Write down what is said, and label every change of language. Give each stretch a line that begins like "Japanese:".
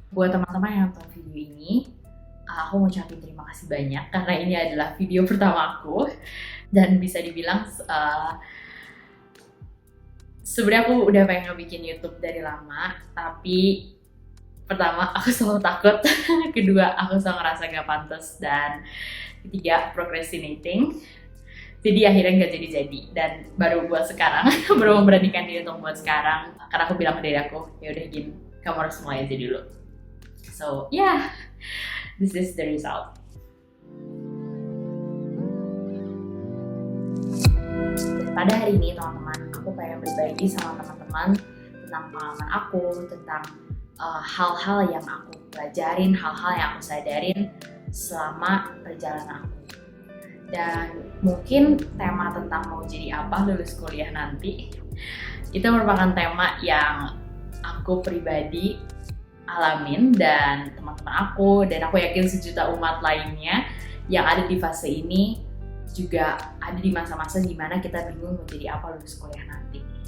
Indonesian: Buat teman-teman yang nonton video ini, aku mau ucapin terima kasih banyak karena ini adalah video pertama aku dan bisa dibilang sebenarnya aku udah pengen bikin YouTube dari lama, tapi pertama aku selalu takut, kedua aku selalu ngerasa gak pantas, dan ketiga procrastinating. Jadi akhirnya nggak jadi dan baru buat sekarang, baru memberanikan diri untuk buat sekarang karena aku bilang ke diri aku, ya udah Gin, kamu harus mulai aja dulu.
English: So yeah, this is the result.
Indonesian: Pada hari ini teman-teman, aku pengen berbagi sama teman-teman tentang pengalaman aku, tentang hal-hal yang aku pelajarin, hal-hal yang aku sadarin selama perjalanan aku. Dan mungkin tema tentang mau jadi apa lulus kuliah nanti, itu merupakan tema yang aku pribadi alamin dan teman-teman aku, dan aku yakin sejuta umat lainnya yang ada di fase ini juga ada di masa-masa dimana kita bingung mau jadi apa lulus kuliah nanti.